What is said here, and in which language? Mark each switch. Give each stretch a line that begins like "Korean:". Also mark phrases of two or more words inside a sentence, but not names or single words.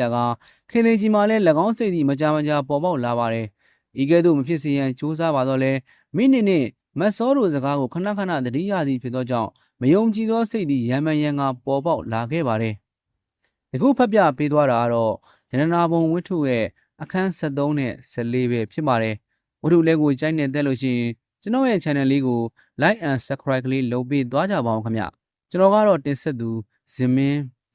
Burmese: ကားခင်လင်ကြီးမှာလည်း၎င်းစိတ်သည်မကြာပေါ်ပေါက်လာပါတယ်ဤကဲ့သို့မဖြစ်စေရန်ကြိုးစားပါတော့လဲမိနစ်နှင့်မတ်စောတို့စကားကိုခဏသတိရသည်ဖြစ်သောကြောင့်မယုံကြည်သောစိတ်သည်ရံမှန်ရံကပေါ်ပေါက်လာခဲ့ပါတယ်အခုဖတ်ပြပေးသွားတာကတော့ရတနာဘုံဝိထုရဲ့အခန်း73နဲ့14ပဲဖြစ်ပါတယ်ဝိထုလေးကိုကြိုက်နေတဲ့လို့ရှိရင်ကျွန်တော်ရဲ့ channel လေးကို
English: like and subscribe
Burmese: ကလေးလုပ်ပေးသွားကြပါအောင်ခင်ဗျကျွန်တော်ကတော့တင်ဆက်သူဇင်မင်း